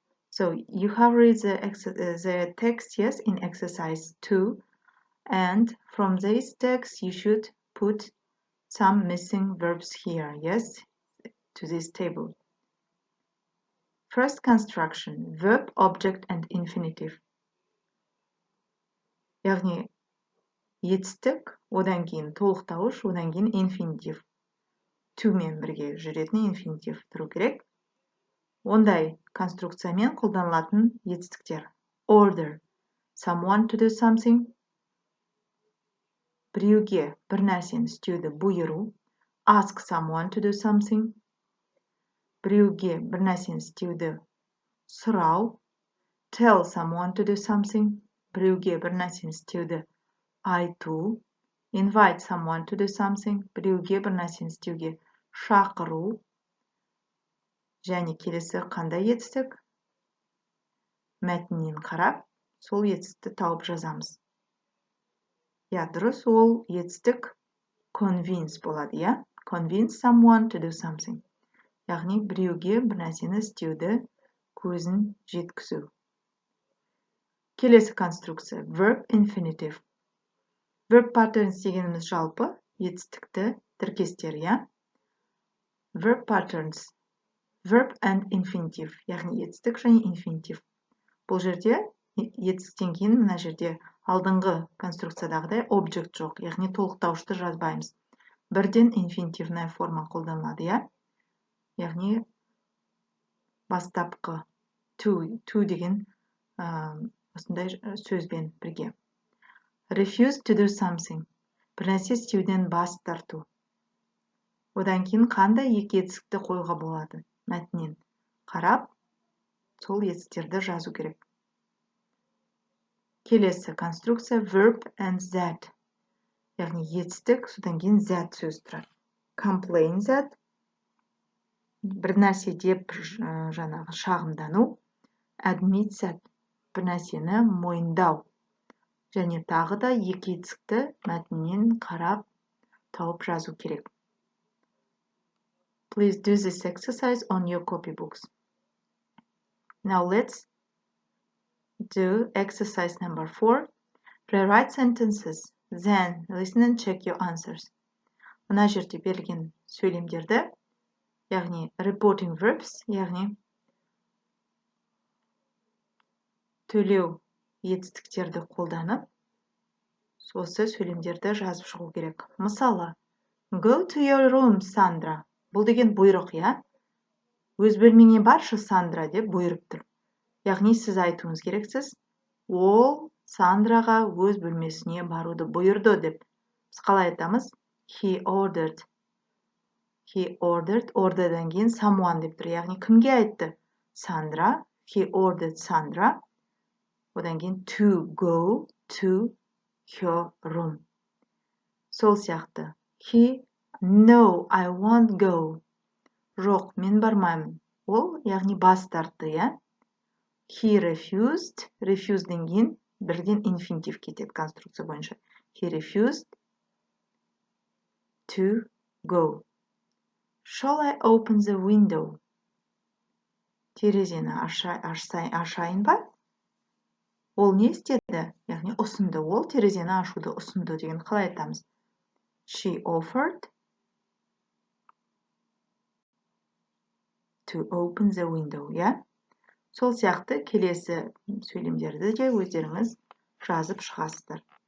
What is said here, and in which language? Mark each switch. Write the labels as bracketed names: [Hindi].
[English] So you have read the text, yes, in exercise 2. And from this text, you should put some missing verbs here, yes, to this table. First construction, verb, object, and infinitive. [Kazakh] Яғни, етістік, одан кейін толықтауыш, одан кейін инфинитив. Toмен бірге жүретін инфинитив тұру керек. Ондай конструкциямен қолданылатын етістіктер. [English] Order, someone to do something. [Kazakh] Біреуге бір нәрсені істеуді бұйыру. [English] Ask someone to do something. [Kazakh] Біреуге бір нәрсені істеуді сұрау. [English] Tell someone to do something. [Kazakh] Біреуге бір нәрсені істеуді айту. [English] Invite someone to do something. [Kazakh] Біреуге бір нәрсені істеуге шақыру. Және келесі қандай етістік? Мәтіннен қарап, сол етістікті тауып жазамыз. Дұрыс, ол етістік convince болады, иә? [English] Convince someone to do something. [Kazakh] Яғни біреуге бір нәрсені істеуді көзін жеткізу. Келесі конструкция, verb infinitive. Verb patterns дегеніміз жалпы етістікті тіркестер, иә? [English] Verb patterns, verb and infinitive, [Kazakh] яғни етістік және [English] infinitive. [Kazakh] Бұл жерде етістіктен кейін мына жерде алдыңғы конструкциядағыдай object жоқ, яғни толықтаушты жазбаймыз. Бірден [Russian] инфинитивная [Kazakh] форма қолданылады, иә? Яғни бастапқы to деген осындай сөзбен бірге. [English] Refuse to do something. [Kazakh] Бір нәрсе істеуден бас тарту. Одан кейін қандай екі етістікті қоюға болады? Мәтіннен қарап, сол етістіктерді жазу керек. Келесі конструкция verb and that. Яғни етістік, содан кейін that сөз тұрады. [English] Complain that. [Kazakh] Бір нәрсе деп жаңағы шағымдану. [English] Admit that. [Kazakh] Бір нәрсені мойындау. Және тағы да екі етістікті мәтіннен қарап тауып жазу керек. [English] Please do this exercise on your copybooks. Now let's do exercise number 4. Rewrite sentences. Then listen and check your answers. [Kazakh] Мына жерде берілген сөйлемдерді, яғни reporting verbs, яғни төлеу етістіктерді қолданып, осы сөйлемдерді жазып шығу керек. Мысалы, [English] go to your room, Sandra. [Kazakh] Бұл деген бұйрық, я? Өз бөлмеңе баршы, Сандра, деп бұйырып тұр. Яғни сіз айтуыңыз керексіз, ол Сандраға өз бөлмесіне баруды бұйырды деп. Біз қалай айтамыз? [English] He ordered. He ordered, orderдан [Kazakh] кейін [English] someone [Kazakh] деп тұр. Яғни кімге айтты? Sandra. [English] He ordered Sandra. [Kazakh] Одан кейін [English] to go to her room. [Kazakh] Сол сияқты. [English] He, no, I won't go. [Kazakh] Жоқ, мен бармаймын. Ол, яғни бас тартты, я? [English] He refused. [Kazakh] Refusedен кейін бірден инфинитив кетеді конструкция бойынша. [English] He refused to go. Shall I open the window? [Kazakh] Терезені ашайын ба? Ол не істеді? Яғни ұсынды. Ол терезені ашуды ұсынды деген қалай айтамыз? [English] She offered to open the window, [Kazakh] я? Сол сияқты келесі сөйлемдерді де өздеріңіз жазып шығасыздар.